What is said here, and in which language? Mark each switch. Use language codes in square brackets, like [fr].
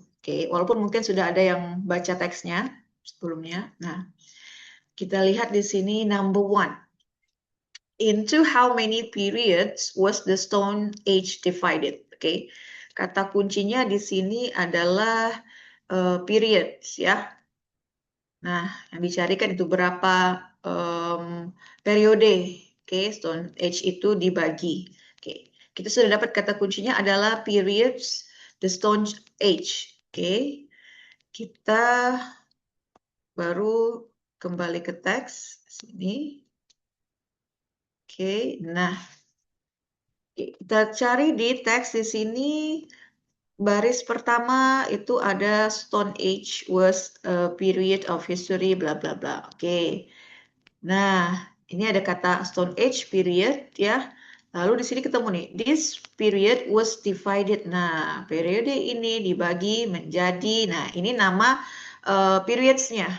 [id] Oke, walaupun mungkin sudah ada yang baca teksnya sebelumnya. Nah, kita lihat di sini number 1. [en] Into how many periods was the Stone Age divided? [id] Oke, kata kuncinya di sini adalah periods ya. Nah, yang dicarikan itu berapa periode. Oke, Stone Age itu dibagi. Oke, kita sudah dapat kata kuncinya adalah periods the Stone Age. Oke, kita baru kembali ke teks sini. Oke, nah kita cari di teks di sini baris pertama itu ada [en] Stone Age was a period of history [id] bla bla bla. Oke. Nah, ini ada kata Stone Age period ya. Lalu di sini ketemu nih, [en] this period was divided. [id] Nah, periode ini dibagi menjadi, nah ini nama periods-nya.